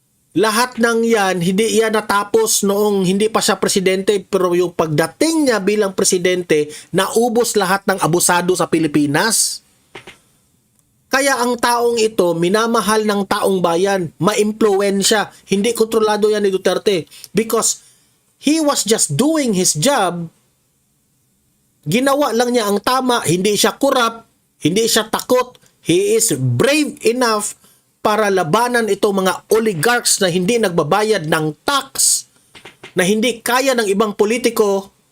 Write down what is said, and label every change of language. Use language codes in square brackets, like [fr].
[tl] Lahat ng yan, hindi yan natapos noong hindi pa siya presidente, pero yung pagdating niya bilang presidente, naubos lahat ng abusado sa Pilipinas. Kaya ang taong ito, minamahal ng taong bayan, maimpluwensya. Hindi kontrolado yan ni Duterte [en] because he was just doing his job. [tl] Ginawa lang niya ang tama. Hindi siya corrupt. Hindi siya takot. [en] He is brave enough [tl] para labanan itong mga oligarchs na hindi nagbabayad ng tax, na hindi kaya ng ibang politiko.